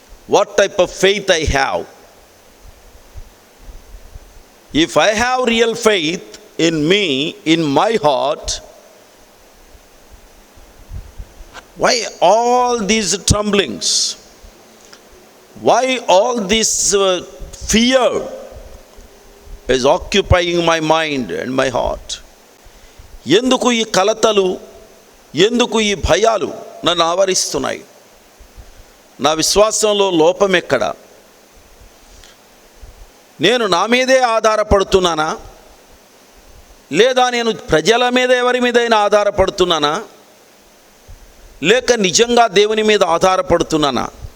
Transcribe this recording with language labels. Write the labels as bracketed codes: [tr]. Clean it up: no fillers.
[en] What type of faith I have? If I have real faith in me, in my heart, why all these tremblings? Why all this fear is occupying my mind and my heart? [te] ఎందుకు ఈ కలతలు, ఎందుకు ఈ భయాలు నన్ను ఆవరిస్తున్నాయి? నా విశ్వాసంలో లోపం ఎక్కడ? నేను నా మీదే ఆధారపడుతున్నానా, లేదా నేను ప్రజల మీద ఎవరి మీదైనా ఆధారపడుతున్నానా, లేక నిజంగా దేవుని మీద ఆధారపడుతున్నానా?